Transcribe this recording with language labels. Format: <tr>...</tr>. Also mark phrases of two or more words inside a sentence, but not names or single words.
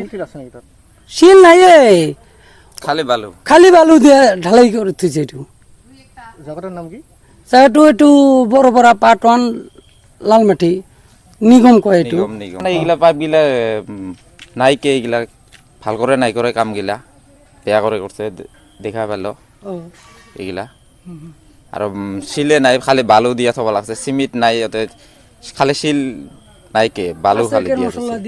<as>শিল নাইয়ে, খালি বালু দিয়ে ঢালাই কৰি থৈছে। এইটো জায়গাটার নাম কি? জায়গাটো এইটো বড়পাড়া পাটওয়ান লালমাটি নিগম কয়। এইটো এইগিলা পাইপ গিলা নাইকে, এইগিলা ভাল করে নাই করে কাম গিলা বেয়া করে করছে দেখা পেল এইগিলা। আর শিলে নাই, খালি বালু দিয়া থব লাগছে, সিমেন্ট নাই, খালি শিল নাইকে বালু খালি দিয়া।</as>